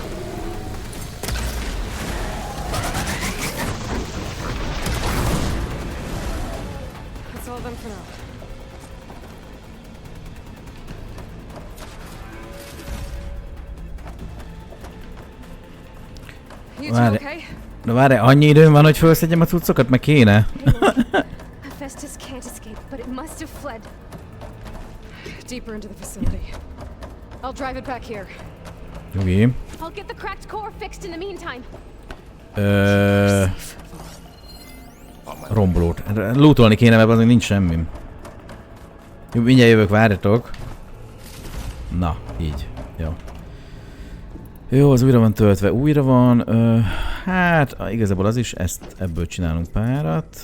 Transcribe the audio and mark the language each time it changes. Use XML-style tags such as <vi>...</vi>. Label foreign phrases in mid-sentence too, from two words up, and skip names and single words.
<en>That's all of them for now. You two</en> <hu>Várj.</hu> <en>okay?</en> <hu>Na várj, annyi időm van, hogy felszedjem a cuccokat, meg kéne.</hu> <en>Hephaestus can't escape, but it must have fled. Deeper into the facility. I'll drive it back here.</en> <hu>Nyugi.</hu> <en>I'll get the cracked core fixed in the meantime.</en> <hu>Rombolót. Lootolni kéne, mert azért nincs semmi. Jó, mindjárt jövök, várjatok. Na, így. Jó. Jó, az újra van töltve. Újra van. Hát, igazából az is. Ebből csinálunk párat.</hu>